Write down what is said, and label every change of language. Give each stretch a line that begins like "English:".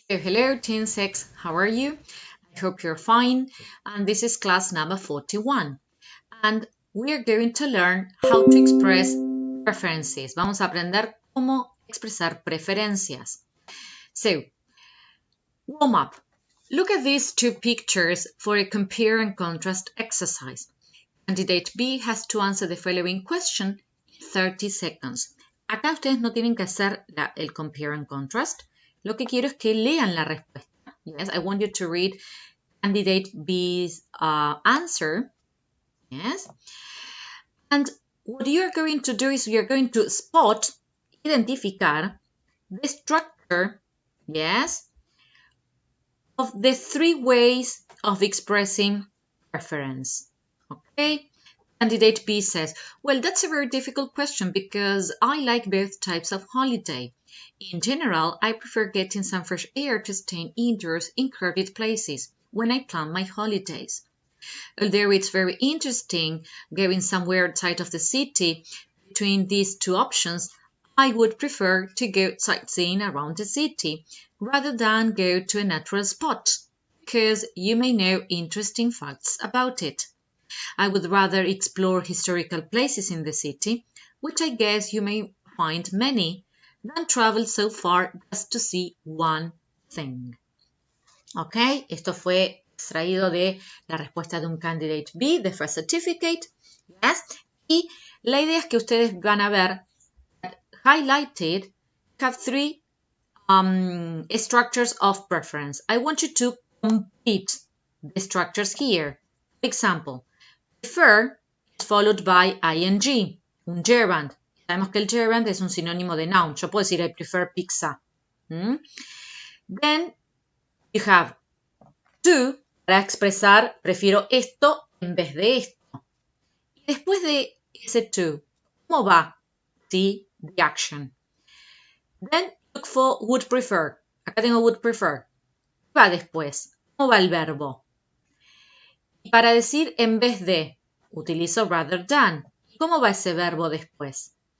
English: So hello, Teen 6, how are you? I hope you're fine. And this is class number 41. And we are going to learn how to express preferences.
Spanish: Vamos a aprender cómo expresar preferencias.
English: So, warm up. Look at these two pictures for a compare and contrast exercise. Candidate B has to answer the following question in 30 seconds.
Spanish: Acá ustedes no tienen que hacer el
English: compare and contrast.
Spanish: Lo que quiero es que lean la respuesta.
English: Yes, I want you to read candidate B's answer. Yes. And what you're going to do is you're going to spot, identificar the structure, yes, of the three ways of expressing preference. Okay. Candidate B says, well, that's a very difficult question because I like both types of holiday. In general, I prefer getting some fresh air to stay indoors in crowded places when I plan my holidays. Although it's very interesting going somewhere outside of the city, between these two options, I would prefer to go sightseeing around the city rather than go to a natural spot because you may know interesting facts about it. I would rather explore historical places in the city, which I guess you may find many, than travel so far just to see one thing.
Spanish: Ok, esto fue extraído de la respuesta de un candidate B, de First Certificate. Yes. Y la idea es que ustedes van a ver
English: highlighted have three structures of preference. I want you to complete the structures here. For example, prefer is followed by ing, un gerund.
Spanish: Sabemos que el gerund es un sinónimo de noun. Yo puedo decir
English: I prefer pizza. Then you have to
Spanish: para expresar prefiero esto en vez de esto. Y después de ese to, ¿cómo va? Sí, the action. Then look for would prefer. Acá tengo would prefer. ¿Qué va después? ¿Cómo va el verbo? Y para decir en vez de, utilizo rather than. ¿Cómo va ese verbo después?